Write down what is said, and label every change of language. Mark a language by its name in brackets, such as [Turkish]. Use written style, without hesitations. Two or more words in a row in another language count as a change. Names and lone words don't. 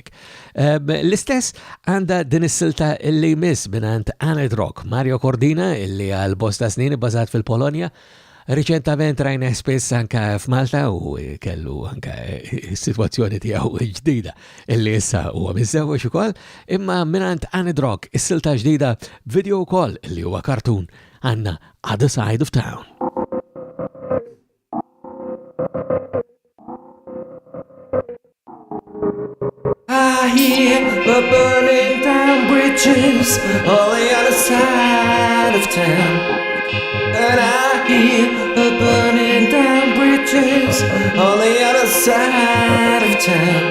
[Maltese] L-istess għandha din is-silta illi jmiss minn Aned Rock, Mario Cordina illi għal bosta snin ibbażat fil-Polonja. Riċentament rajna spess anka f'Malta u kellu anka s-sitwazzjoni tiegħu ġdida illi issa huwa miżewweġ ukoll, imma minant Aned Rock is-silta ġdida video wkoll illi huwa kartun għandna Other Side of Town. [English] I hear the burning down bridges on the other side of town. And I hear the burning down bridges on the other side of town.